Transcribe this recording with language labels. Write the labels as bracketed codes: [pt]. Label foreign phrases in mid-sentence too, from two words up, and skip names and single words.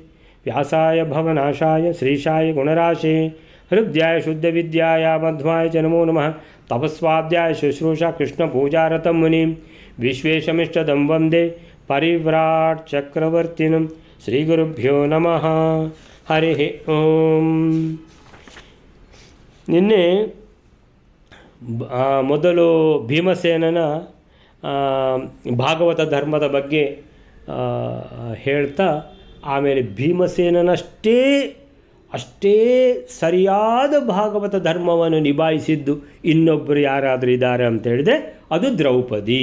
[sa] व्यासाय भवनाशाय श्रीशाय गुणराशे हृद्याय शुद्धविद्याय मध्वाय च नमो नमः। तपस्वाध्याय शुश्रूषा कृष्णपूजारतं मुनिं विश्वेशमिष्टदं वन्दे परिव्राट् चक्रवर्तिनं। श्रीगुरुभ्यो नमः। हरिः ಓಂ। [kn] ನಿನ್ನೆ ಮೊದಲು ಭೀಮಸೇನನ ಭಾಗವತ ಧರ್ಮದ ಬಗ್ಗೆ ಹೇಳ್ತಾ, ಆಮೇಲೆ ಭೀಮಸೇನನಷ್ಟೇ ಸರಿಯಾದ ಭಾಗವತ ಧರ್ಮವನ್ನು ನಿಭಾಯಿಸಿದ್ದು ಇನ್ನೊಬ್ಬರು ಯಾರಾದರೂ ಇದ್ದಾರೆ ಅಂತ ಹೇಳಿದೆ, ಅದು ದ್ರೌಪದಿ.